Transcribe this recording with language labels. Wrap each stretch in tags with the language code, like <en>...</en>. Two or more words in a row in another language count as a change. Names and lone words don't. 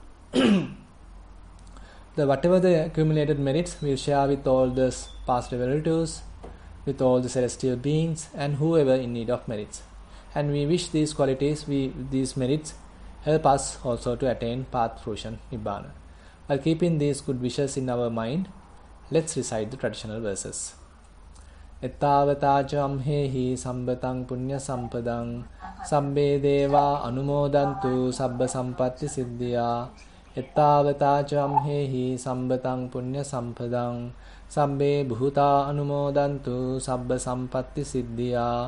<en>Whatever the accumulated merits, we'll share with all the past relatives, with all the celestial beings, and whoever in need of merits. And we wish these qualities, these merits, help us also to attain path fruition, Nibbana. While keeping these good wishes in our mind, let's recite the traditional verses.</en> <pi>Ettavata amhehi sambatang punya sampadang sabbe deva anumodantu sabba sampatti siddhya. Ettavata amhehi sambatang punya sampadang sabbe bhuta anumodantu sabba sampatti siddhya.</pi>